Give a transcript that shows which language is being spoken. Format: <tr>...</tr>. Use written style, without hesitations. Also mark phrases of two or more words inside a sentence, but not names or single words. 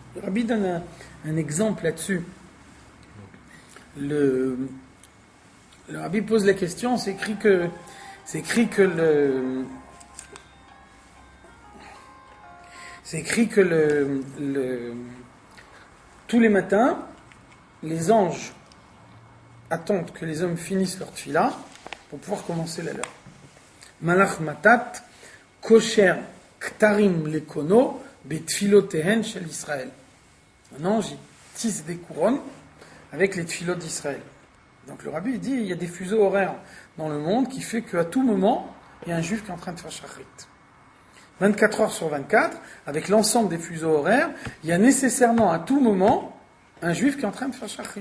<fr>Le Rabbi donne un exemple là-dessus. Le Rabbi pose la question, c'est écrit que tous les matins, les anges attendent que les hommes finissent leur tfila pour pouvoir commencer la leur.</fr> <he>מלאך מטט קושר כתרים לקונו בתפילותיהן של ישראל.</he> <fr>Un ange, il tisse des couronnes avec les tfilot d'Israël. Donc le Rabbi dit, il y a des fuseaux horaires dans le monde qui fait qu'à tout moment, il y a un juif qui est en train de faire shachrit. 24 heures sur 24, avec l'ensemble des fuseaux horaires, il y a nécessairement à tout moment un juif qui est en train de faire shachrit.</fr>